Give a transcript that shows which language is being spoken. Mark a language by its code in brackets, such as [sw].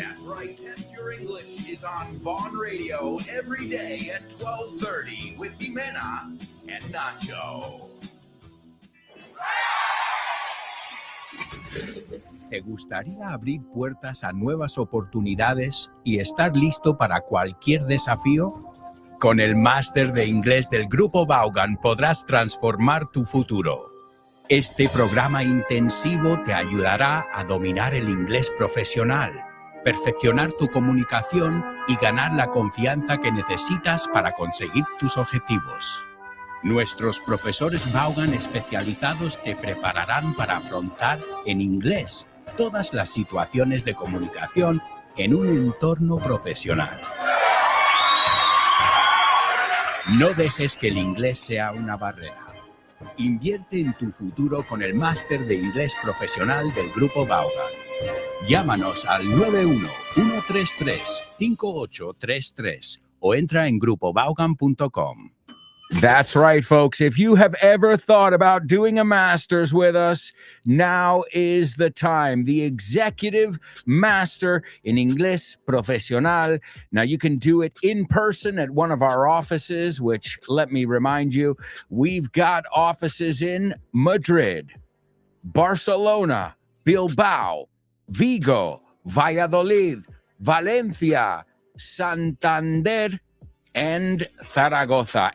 [en] Right, Test Your English is on Vaughn Radio every day at 12:30 with Jimena and Nacho. [es] ¿Te gustaría abrir puertas a nuevas oportunidades y estar listo para cualquier desafío? Con el máster de inglés del Grupo Vaughan podrás transformar tu futuro. Este programa intensivo te ayudará a dominar el inglés profesional, perfeccionar tu comunicación y ganar la confianza que necesitas para conseguir tus objetivos. Nuestros profesores Vaughan especializados te prepararán para afrontar en inglés todas las situaciones de comunicación en un entorno profesional. No dejes que el inglés sea una barrera. Invierte en tu futuro con el máster de inglés profesional del Grupo Vaughan. Llámanos al 91-133-5833 o entra en grupovaughan.com. [en] That's right, folks. If you have ever thought about doing a master's with us, now is the time. The Executive Master in Inglés Profesional. Now, you can do it in person at one of our offices, which, let me remind you, we've got offices in Madrid, Barcelona, Bilbao, Vigo, Valladolid, Valencia, Santander, and Zaragoza.